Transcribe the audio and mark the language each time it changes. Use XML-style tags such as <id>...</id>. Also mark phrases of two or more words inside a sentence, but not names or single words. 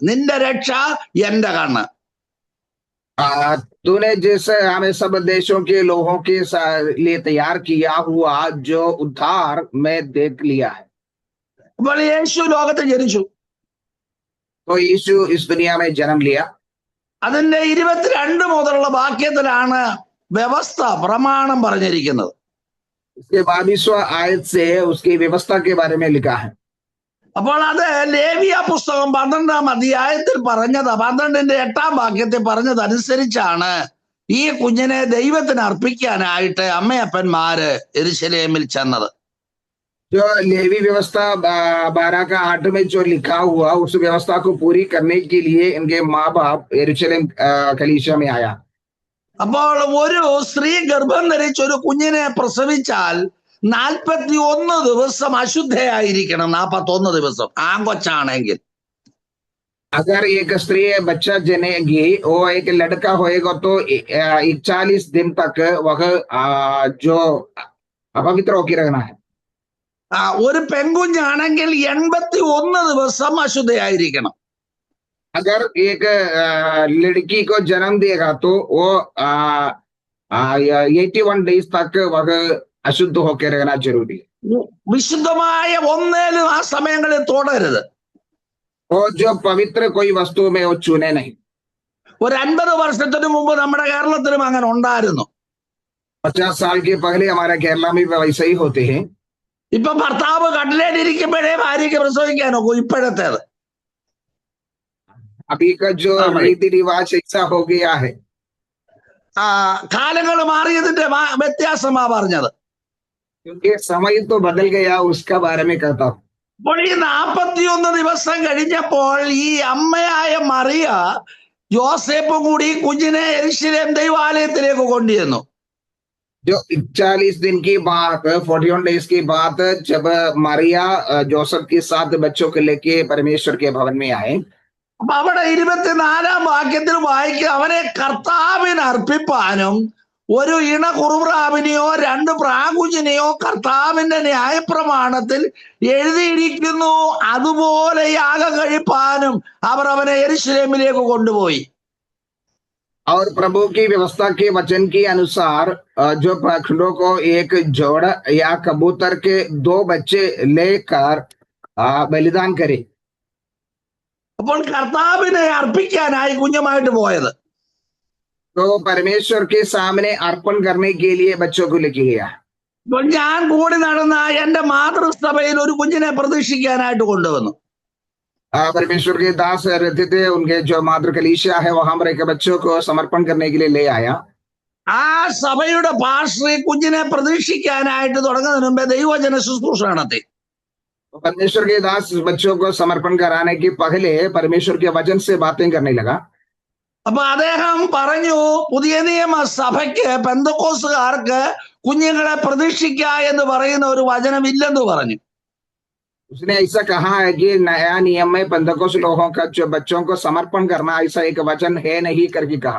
<ml>നിന്റെ രക്ഷ എന്റെ കണ്ണ്.</ml> <hi>तूने जैसे हमें सब देशों के लोगों के लिए तैयार किया हुआ जो उद्धार मैं देख लिया है।</hi> <ml>അപ്പോൾ യേശു ലോകത്ത് ജനിച്ചു.</ml> <hi>तो यीशु इस दुनिया में जन्म लिया।</hi> <ml>അതിന്റെ 22 മുതലുള്ള വാക്യത്തിലാണ് വ്യവസ്ഥ പ്രമാണം പറഞ്ഞിരിക്കുന്നത്.</ml> <hi>इसके 22वां आयत से उसकी व्यवस्था के बारे में लिखा है।</hi> <ml>അപ്പോൾ അത് ലേവ്യ പുസ്തകം 12-ാം അധ്യായത്തിൽ പറഞ്ഞത്, 12-ന്റെ 8-ാം വാക്യത്തിൽ പറഞ്ഞതനുസരിച്ചാണ് ഈ കുഞ്ഞിനെ ദൈവത്തിന് അർപ്പിക്കാനായിട്ട് അമ്മയപ്പന്മാര് യെരൂശലേമിൽ ചെന്നത്.</ml> <hi>जो लेवी व्यवस्था 12 का 8 में जो लिखा हुआ, उस व्यवस्था को पूरी करने के लिए इनके माँ बाप यरूशलेम कलीसिया में आया।</hi> <ml>അപ്പോൾ ഒരു സ്ത്രീ ഗർഭം ധരിച്ച് ഒരു കുഞ്ഞിനെ പ്രസവിച്ചാൽ 41 ദിവസം അശുദ്ധയായിരിക്കണം. 41 ദിവസം ആങ്കൊച്ചാണെങ്കിൽ.</ml> <hi>अगर एक स्त्री बच्चा जनेगी, वो एक लड़का होएगा तो 41 दिन तक वह जो अपवित्र होकर रहना है।</hi> <ml>ഒരു പെൺകുഞ്ഞാണെങ്കിൽ 81 ദിവസം അശുദ്ധയായിരിക്കണം.</ml> <hi>अगर एक लड़की को जन्म देगा तो वो 81 डेज तक वह अशुद्ध होकर रहना जरूरी है।</hi> <ml>വിശുദ്ധമായ ഒന്നേലും ആ സമയങ്ങളിൽ തൊടരുത്.</ml> <hi>और जो पवित्र कोई वस्तु में वो छूने नहीं।</hi> <ml>ഒരു 50 വർഷത്തിന് മുമ്പ് നമ്മുടെ കേരളത്തിലും അങ്ങനെ ഉണ്ടായിരുന്നു.</ml> <hi>50 साल के पहले हमारे केरला में वैसे ही होते हैं।</hi> <ml>ഇപ്പൊ ഭർത്താവ് കട്ടിലേലിരിക്കുമ്പോഴേ ഭാര്യയ്ക്ക് പ്രസവിക്കാനോ ഇപ്പോഴത്തേത്?</ml> <hi>अभी का जो रीति रिवाज ऐसा हो गया है।</hi> <ml>കാലങ്ങൾ മാറിയതിന്റെ വ്യത്യാസമാ പറഞ്ഞത്.</ml> <hi>क्योंकि समय तो बदल गया, उसका बारे में कहता हूँ।</hi> <ml>അപ്പോൾ ഈ 41 ദിവസം കഴിഞ്ഞപ്പോൾ ഈ അമ്മയായ മറിയ യോസേപ്പും കൂടി കുഞ്ഞിനെ യെരൂശലേം ദൈവാലയത്തിലേക്ക് കൊണ്ടുവന്നു.</ml> <hi>जो 40 दिन की बात, 41 डेज की बात, जब मरिया जोसेफ के साथ बच्चों को लेके परमेश्वर के भवन में आए।</hi> <ml>അപ്പൊ അവിടെ 24-ാം വാക്യത്തിൽ വായിക്കുക, അവനെ കർത്താവിന് അർപ്പിപ്പാനും ഒരു ഇണ കുറുപ്രാവിനെയോ 2 പ്രാകുഞ്ഞിനെയോ കർത്താവിന്റെ ന്യായപ്രമാണത്തിൽ എഴുതിയിരിക്കുന്നു, അതുപോലെ യാഗം കഴിപ്പാനും അവർ അവനെ യെരൂശലേമിലേക്ക് കൊണ്ടുപോയി.</ml> <hi>और प्रभु की व्यवस्था के वचन के अनुसार जो पाखंडों को एक जोड़ या कबूतर के 2 बच्चे लेकर बलिदान करे।</hi> <ml>അപ്പോൾ കർത്താവിനെ അർപ്പിക്കാനായി കുഞ്ഞുമായിട്ട് പോയത്.</ml> <hi>तो परमेश्वर के सामने अर्पण करने के लिए बच्चों को लेके गया।</hi> <ml>അപ്പോൾ ഞാൻ കൂടി നടന്ന എന്റെ മാതൃസഭയിൽ ഒരു കുഞ്ഞിനെ പ്രതീക്ഷിക്കാനായിട്ട് കൊണ്ടുവന്നു.</ml> <hi>परमेश्वर के दास रहते थे, उनके जो मातृ कलीसिया है वहां पर एक बच्चों को समर्पण करने के लिए ले आया।</hi> <ml>ആ സഭയുടെ പാസ്റ്റർ കുഞ്ഞിനെ പ്രതീക്ഷിക്കാനായിട്ട് തുടങ്ങുന്നതിന് മുമ്പേ ദൈവവചന ശുശ്രൂഷ നടത്തി.</ml> <hi>परमेश्वर के दास बच्चों को समर्पण कराने के पहले परमेश्वर के वचन से बातें करने लगा।</hi> <ml>അപ്പൊ അദ്ദേഹം പറഞ്ഞു, പുതിയ നിയമ സഭയ്ക്ക് പെന്തക്കോസ്തുകാർക്ക് കുഞ്ഞുങ്ങളെ പ്രതീക്ഷിക്ക എന്ന് പറയുന്ന ഒരു വചനം ഇല്ലെന്ന് പറഞ്ഞു.</ml> <hi>उसने ऐसा कहा है कि नया नियम में पेंतकोस्त लोगों का जो बच्चों को समर्पण करना ऐसा एक वचन है नहीं करके कहा।</hi>